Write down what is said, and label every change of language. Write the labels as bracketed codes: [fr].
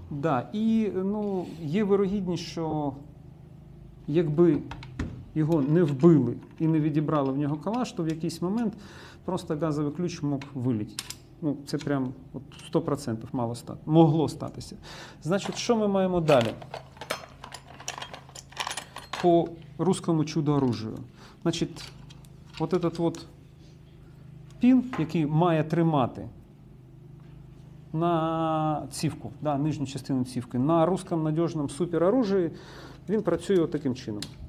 [uk] Да, і є вирогідність, що якби його не вбили і не відібрали в нього калаш, то в якийсь момент просто газовий ключ [ru] мог [uk] вилетіти. Це прям 100% могло статися. Значить, що ми маємо далі? [ru] По русскому чудо-оружию. [uk] Значить, [ru] от этот [uk] пін, який має тримати на цівку, нижню частину цівки, [ru] на русском [uk] надіжному супероружії, він працює таким чином.